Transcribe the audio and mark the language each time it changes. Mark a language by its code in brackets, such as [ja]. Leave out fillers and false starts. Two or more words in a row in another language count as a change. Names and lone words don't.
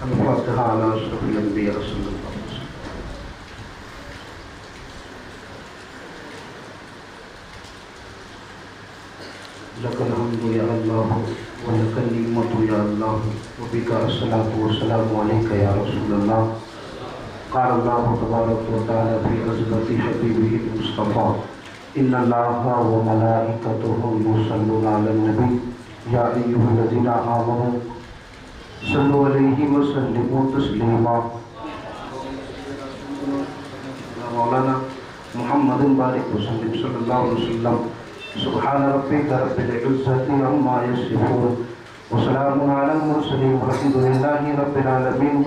[ar] فاتحة على أشرف الأنبياء صلى الله عليه وسلم۔ لك الحمد يا الله ولك النعمة يا الله وبك الصلاة والسلام عليك يا رسول الله. قال الله تبارك وتعالى في عظمة حبيبه المصطفى إن الله وملائكته يصلون على النبي يا أيها الذين آمنوا صلوا عليه وسلموا تسليما. مولانا محمد بارك وسلم صلى الله عليه وسلم. سبحان ربك رب العزة عما يصفون وسلام على المرسلين والحمد لله رب العالمين.